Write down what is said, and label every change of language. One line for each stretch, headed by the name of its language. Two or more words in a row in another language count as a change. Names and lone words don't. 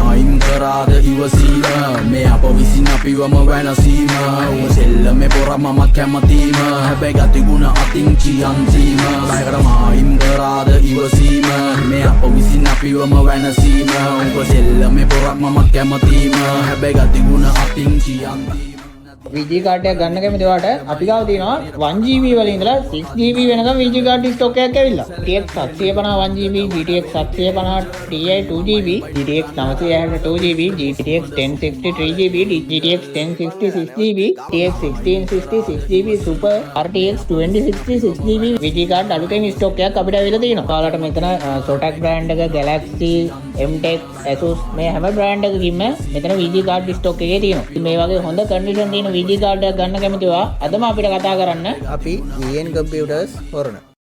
Sinhala: අයින් කරාද ඉවසීම මේ අප විසින් අපිවම වෙනසීම උඹ සෙල්ලමේ පොර මමත් කැමතිම හැබැයි ගතිගුණ අතින් චියන්සීම ලයකටම අයින් කරාද ඉවසීම මේ අප විසින් අපිවම වෙනසීම උඹ සෙල්ලමේ පොර මමත් කැමතිම හැබැයි ගතිගුණ අතින් චියන්සීම VG කාඩ් එකක් ගන්න කැමති ඔයාලට අපි ගාව තියෙනවා 1GB වල ඉඳලා 6GB වෙනකම් VG කාඩ් ස්ටොක් එකක් ඇවිල්ලා. GTX 750 1GB, GTX 750 Ti 2GB, GTX 960 2GB, GTX 1060 3GB, GTX 1060 6GB, GTX 1660 6GB Super, RTX 2060 6GB VG කාඩ් අලුතෙන් ස්ටොක් එකක් අපිට ඇවිල්ලා තියෙනවා. ඔයාලට මෙතන Zotac brand එක, Galaxy, MTech, Asus මේ හැම brand එකකින්ම මෙතන VG කාඩ් ස්ටොක් එකේ තියෙනවා. මේ වගේ හොඳ කන්ඩිෂන් තියෙන VG කාඩ් එකක් ගන්න කැමතිවා අදම අපිට කතා කරන්න. අපි VN Computers හොරණ